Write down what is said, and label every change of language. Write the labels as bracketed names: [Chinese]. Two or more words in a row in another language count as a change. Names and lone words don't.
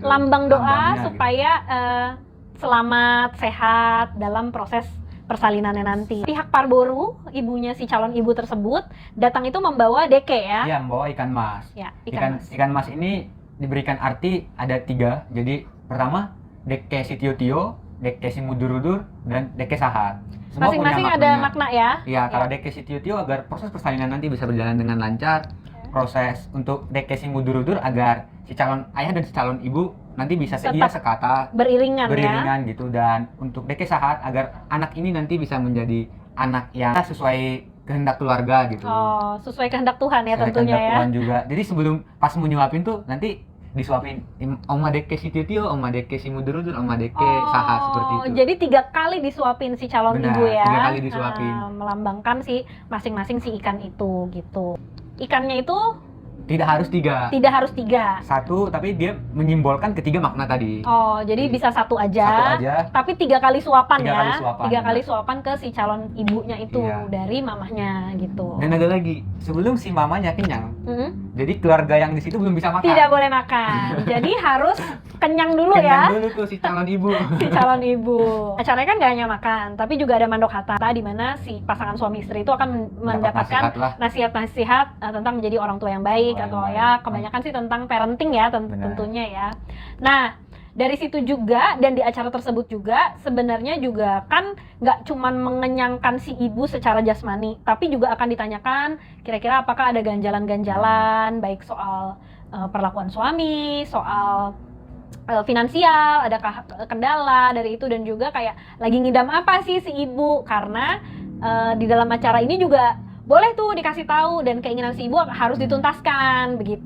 [Indonesian] Lambang doa supaya selamat, sehat dalam proses persalinannya nanti. Pihak Parboru, ibunya si calon ibu tersebut, datang itu membawa deke ya? Iya, membawa ikan mas. Ya, ikan mas ini diberikan arti ada 3. Jadi pertama, [Batak Toba] deke si tio-tio, deke si mudur-udur, dan deke sahat. [Indonesian] Semua masing-masing ada makna ya? Iya, kalau [Batak Toba] deke si tio-tio [Indonesian] agar proses persalinan nanti bisa berjalan dengan lancar. Proses untuk [Batak Toba] deke si mudur-udur [Indonesian] agar si calon ayah dan si calon ibu nanti bisa sekata beriringan gitu. Dan untuk [Batak Toba] deke sahat [Indonesian] agar anak ini nanti bisa menjadi anak yang sesuai kehendak keluarga gitu. Oh, sesuai kehendak Tuhan ya tentunya ya. Tuhan juga. Jadi sebelum pas mau nyuapin tuh nanti disuapin [Batak Toba] oma deke si tio, oma deke si mudur-udur, oma deke sahat, [Indonesian] seperti itu. Jadi 3 kali disuapin si calon ibu ya. 3 kali disuapin. Melambangkan si masing-masing si ikan itu gitu. Ikannya itu tidak harus 3. Tidak harus 3. 1, tapi dia menyimbolkan ketiga makna tadi. Oh, jadi bisa 1 aja. Tapi 3 kali suapan ya. 3 kali suapan ke si calon ibunya itu dari mamahnya gitu. Dan ada lagi, sebelum si mamanya kenyang, jadi keluarga yang di situ belum bisa makan. Tidak boleh makan. Jadi harus kenyang dulu ya. Kenyang dulu tuh si calon ibu. Si calon ibu. Acaranya kan gak hanya makan, tapi juga ada [Batak Toba] mandok hata, [Indonesian] di mana si pasangan suami istri itu akan mendapatkan nasihat-nasihat tentang menjadi orang tua yang baik. Atau ya kebanyakan sih tentang parenting ya tentunya ya. Nah, dari situ juga dan di acara tersebut juga sebenarnya juga kan nggak cuman mengenyangkan si ibu secara jasmani, tapi juga akan ditanyakan kira-kira apakah ada ganjalan-ganjalan baik soal perlakuan suami, soal finansial, adakah kendala dari itu, dan juga kayak lagi ngidam apa sih si ibu, karena di dalam acara ini juga boleh tuh dikasih tahu dan keinginan si ibu harus dituntaskan begitu.